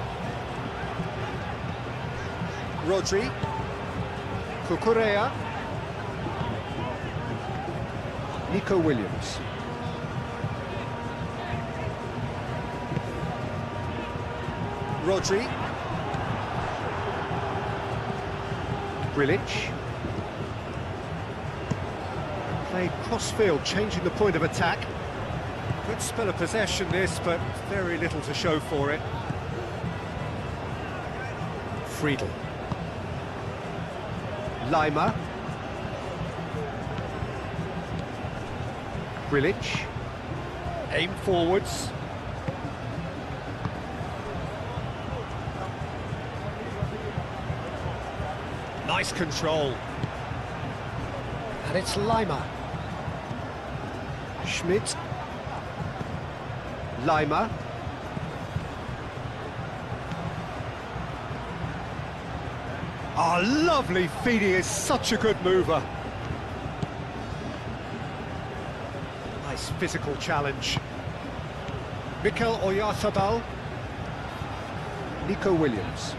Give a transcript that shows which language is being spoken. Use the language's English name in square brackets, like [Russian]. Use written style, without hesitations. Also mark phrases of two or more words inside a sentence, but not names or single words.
[English] Rodri, Cucurella, Nico Williams. Rodri, Grilic. Played cross-field, changing the point of attack. Good spell of possession this, but very little to show for it. Friedel. Lima. Grilic. Aim forwards. Nice control. And it's Lima. Schmidt. Lima. Oh, lovely feed, he is such a good mover. Nice physical challenge. Mikel Oyarzabal. Nico Williams.